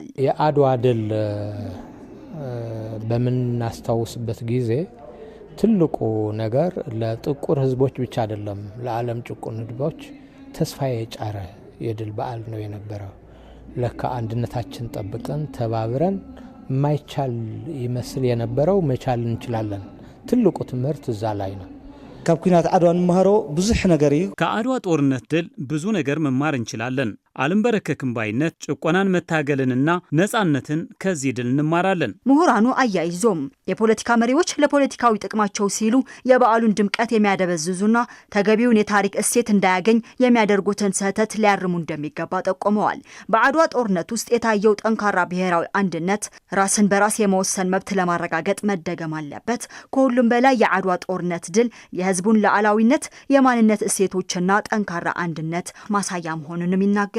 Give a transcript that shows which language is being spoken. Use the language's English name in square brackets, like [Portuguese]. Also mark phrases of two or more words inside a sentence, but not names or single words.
[Amharic] የአድዋ ድል በምናስታውስበት ጊዜ ትልቁ ነገር ለጥቁር ህዝቦች ብቻ አይደለም፣ ለዓለም ጭቁን ህዝቦች ተስፋ የጫረ የድል በዓል ነው የነበረው። ለካ አንድነታችን ጠብቀን ተባብረን ማይቻል ይመስል የነበረው መቻል እንችላለን። ትልቁ ትምህርት እዛ ላይ ነው። [Tigrinya] ካብ ኩናት ዓድዋ እንመሃሮ ብዙሕ ነገር እዩ። [Amharic] ከአድዋ ጦርነት ድል ብዙ ነገር መማር እንችላለን። አልንበረከክም ባይነት፣ ጭቆናን መታገልንና ነጻነትን ከዚህ ድል እንማራለን። ምሁራኑ አያይዞም የፖለቲካ መሪዎች ለፖለቲካዊ ጥቅማቸው ሲሉ የበዓሉን ድምቀት የሚያደበዝዙና ተገቢውን የታሪክ እሴት እንዳያገኝ የሚያደርጉትን ስህተት ሊያርሙ እንደሚገባ ጠቁመዋል። በአድዋ ጦርነት ውስጥ የታየው ጠንካራ ብሔራዊ አንድነት ራስን በራስ የመወሰን መብት ለማረጋገጥ መደገም አለበት። ከሁሉም በላይ የአድዋ ጦርነት ድል የህዝቡን ሉዓላዊነት፣ የማንነት እሴቶችና ጠንካራ አንድነት ማሳያ መሆኑንም ይናገራሉ።